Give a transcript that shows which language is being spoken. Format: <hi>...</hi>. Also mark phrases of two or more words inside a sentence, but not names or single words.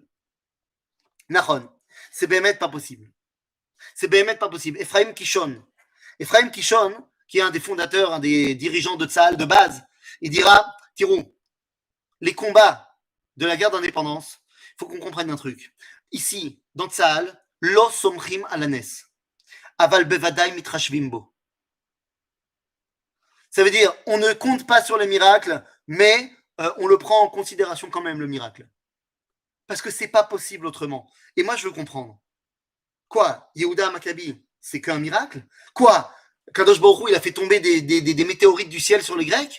<fr>Nahon, c'est bémet pas possible. C'est bémet pas possible. Ephraim Kishon, qui est un des fondateurs, un des dirigeants de Tzahal de base, il dira, Tirou, les combats de la guerre d'indépendance, il faut qu'on comprenne un truc. Ici, dans</fr> <he>Tzahal, לא סומכים על הנס, אבל בוודאי מתחשבים בו.</he> <fr>Ça veut dire, on ne compte pas sur les miracles, mais on le prend en considération quand même, le miracle. Parce que c'est pas possible autrement. Et moi, je veux comprendre. Quoi, Yehuda Maccabi, c'est qu'un miracle? Quoi, Kadosh Baruch Hu, il a fait tomber des météorites du ciel sur les Grecs?</fr>